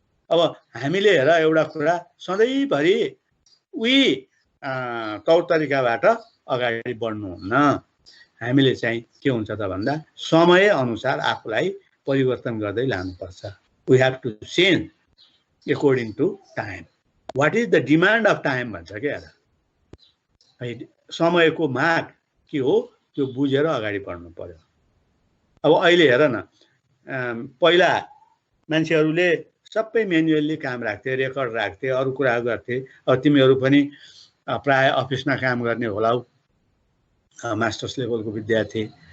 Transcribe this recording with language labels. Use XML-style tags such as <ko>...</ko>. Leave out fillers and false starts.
<ne>अब हामीले हेर एउटा कुरा सधैँभरि उही तौर तरिकाबाट अगाडि बढ्नुहुन्न। हामीले चाहिँ के हुन्छ त भन्दा समय अनुसार आफूलाई परिवर्तन गर्दै लानुपर्छ।</ne> <en>We have to change according to time. What is the demand of time</en> <ne>भन्छ क्या है। समयको माग के हो त्यो बुझेर अगाडि बढ्नु पर्यो। अब अहिले हेर न, पहिला मान्छेहरूले सबै म्यानुअली काम राख्थे, रेकर्ड राख्थे, अरू कुरा गर्थे। अब तिमीहरू पनि प्राय अफिसमा काम गर्ने होला, मास्टर्स लेभलको विद्यार्थी।</ne>